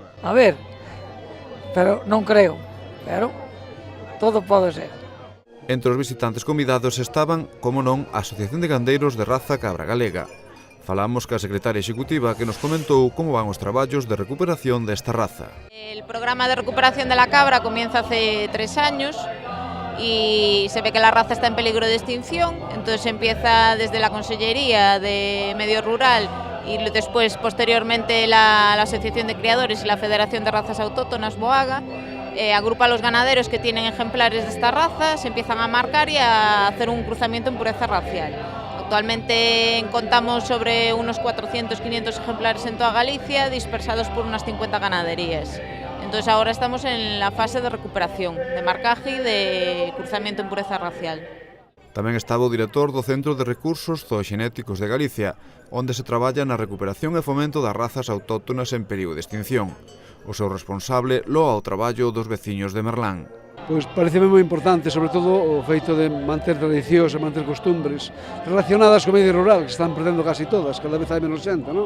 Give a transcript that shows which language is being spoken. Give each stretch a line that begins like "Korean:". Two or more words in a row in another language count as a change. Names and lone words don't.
Galician: A ver, pero non creo, pero todo pode ser. Entre os visitantes convidados estaban, como non, a Asociación de Gandeiros de Raza Cabra Galega. Falamos ca secretaria executiva que nos comentou como van os traballos de recuperación desta raza.
Spanish: El programa de recuperación de la cabra comienza hace 3 años y se ve que la raza está en peligro de extinción, entonces empieza desde la Consellería de Medio Rural y después posteriormente la Asociación de Criadores y la Federación de Razas Autóctonas, BOAGA, agrupa a los ganaderos que tienen ejemplares de esta raza, se empiezan a marcar y a hacer un cruzamiento en pureza racial. Actualmente contamos sobre unos 400-500 ejemplares en toda Galicia, dispersados por unas 50 ganaderías. Entonces ahora estamos en la fase de recuperación, de marcaje y de cruzamiento en pureza racial.
Galician: Tamén estaba o director do Centro de Recursos Zooxenéticos de Galicia, onde se traballa na recuperación e fomento das razas autóctonas en perigo de extinción. O seu responsable loa o traballo dos veciños de Merlán. Pois pareceme moi importante, sobre todo o feito de manter tradicións e manter costumbres relacionadas co medio rural, que están perdendo casi todas, cada vez hai menos xente, non?